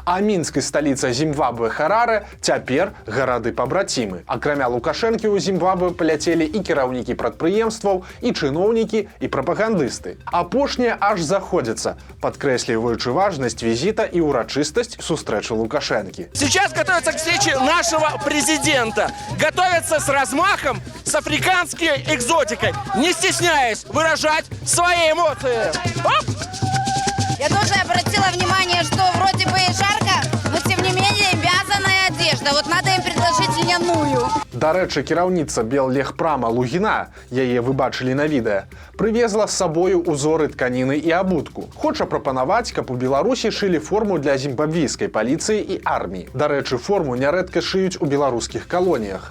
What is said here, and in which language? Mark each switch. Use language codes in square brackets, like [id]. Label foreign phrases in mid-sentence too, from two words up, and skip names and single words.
[be] А Мінск і сталіца Зімбабве Хараре цяпер гарады-пабрацімы. Акрамя Лукашэнкі ў Зімбабве паляцелі і кіраўнікі прадпрыемстваў, і чыноўнікі, і прапагандысты. Апошнія аж заходзяцца, падкрэсліваючы важнасць візіта і ўрачыстасць сустрэчы Лукашэнкі. [ru] Сейчас готовятся к встрече нашего президента. Готовятся с размахом, с африканской экзотикой, не стесняясь выражать свои эмоции. Оп! Я тоже обратила внимание, что вроде бы и жарко, но тем не менее вязаная одежда. Вот надо им предложить льняную. [be] Дарэчы, кіраўніца Беллегпрама Лугіна, яе вы бачылі на відэа, прывезла з сабою узоры тканіны і абутку. Хоча прапанаваць, каб у Беларусі шылі форму для зімбабвійскай паліцыі і арміі. Дарэчы, форму нярэдка шыюць у беларускіх калоніях.